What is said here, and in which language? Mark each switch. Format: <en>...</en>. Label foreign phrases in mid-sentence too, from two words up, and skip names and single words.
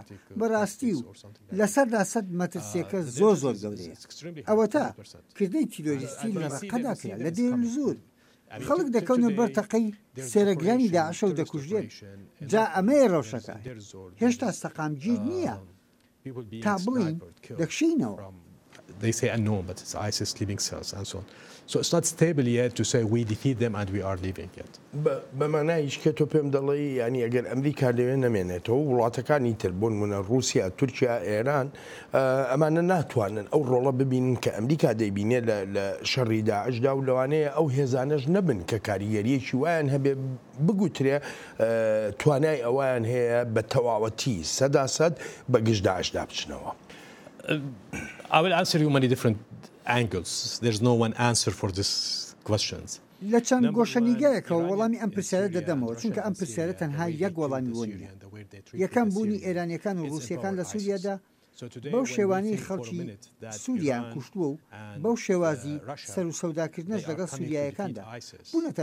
<ckb>بەڕاستی و لەسەردا سەد مەترسیەکە زۆر زۆر گەورەیە. ئەوە تا کردەی تیرۆریستی لە ڕقەدا کرا لە دێر زۆر. خەڵک دەکەونە بەر تەقەی سێرەگرانی داعشە و دەکوژێت. جا ئەمەیە ڕەوشەکە. هێشتا سەقامگیر نییە تا بڵین دەکشینەوە.</ckb> <en>they say unknown, but it's ISIS sleeping cells and so on. So it's not stable yet to say we defeat them and we are leaving yet.</en> <ckb>بەمانایش کە تۆ پێم دەڵێ ینی ئەگەر ئەمریکا لەوێ نەمێنێتەوە وڵاتەکانی تر بۆن منە رووسیا تورکیا ئێران ئەمانە ناتوانن ئەو ڕۆڵە ببینن کە ئەمریکا دەیبینێت لە شەڕی داعشدا و لەوانەیە ئەو هێزانەش نەبن کە کاریگەریەکی وایان هەبێ بگوترێ توانای ئەویان هەیە بە تەواوەتی سەداسەد بە گشت داعشدا بچنەوە.</ckb> <en>I will answer you many different angles. There's no one answer for these questions.</en> <ckb>لە چەند گۆشەنیگایەکەوە وەڵامی ئەم پرسیارە دەدەمەوە چونکە ئەم پرسیارە تەنها یەک وەڵامی بۆ نییە. یەکەم بوونی ئێرانیەکان و رووسیەکان لە سووریادا بەو شێوانەی خەڵکی سووریان کوشتووە و بەو شێوازی سەر و سەوداکردنەش لەگەڵ سووریایەکاندا بوونەتە</ckb>